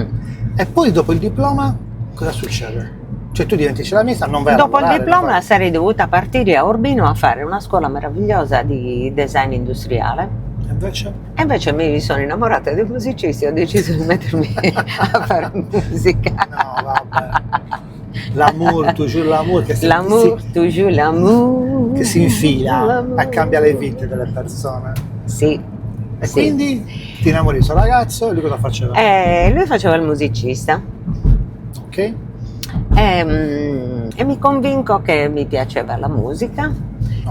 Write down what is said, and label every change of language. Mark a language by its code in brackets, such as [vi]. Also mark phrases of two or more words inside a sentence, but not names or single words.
[it] E poi dopo il diploma cosa succede? Cioè tu diventi ceramista, non vai a Dopo il lavorare, diploma non sarei dovuta partire a Urbino a fare una scuola meravigliosa di design industriale. vai. Invece? E invece mi sono innamorata dei musicisti e ho deciso di mettermi a fare musica. No, vabbè. [fr] L'amour, toujours l'amour L'amour, toujours l'amour. [it] che si infila [fr] L'amour. [it] e cambia le vite delle persone. Sì. E sì. quindi ti innamori di questo ragazzo e lui cosa faceva? Lui faceva il musicista Ok? e mi convinco che mi piaceva la musica Ok.